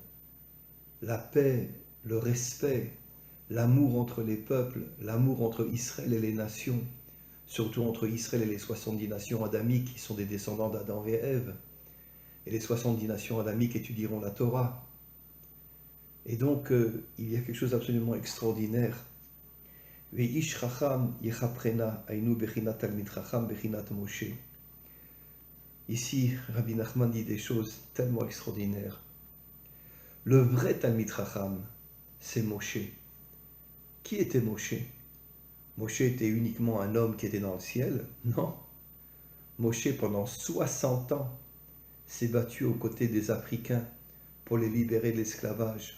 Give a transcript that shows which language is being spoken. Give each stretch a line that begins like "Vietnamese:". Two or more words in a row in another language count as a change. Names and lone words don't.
French: La paix, le respect, l'amour entre les peuples, l'amour entre Israël et les nations, surtout entre Israël et les 70 nations adamiques qui sont des descendants d'Adam et Ève. Et les 70 nations adamiques étudieront la Torah. Et donc, il y a quelque chose d'absolument extraordinaire.
Hebrew: ואיש חכם יכפרנה היינו בחינת תלמיד חכם בחינת משה.
French: Ici, Rabbi Nachman dit des choses tellement extraordinaires. Le vrai
Hebrew: תלמיד חכם,
French: c'est Moshe. Qui était Moshe? Moshe était uniquement un homme qui était dans le ciel? Non. Moshe, pendant 60 ans, s'est battu aux côtés des Africains pour les libérer de l'esclavage.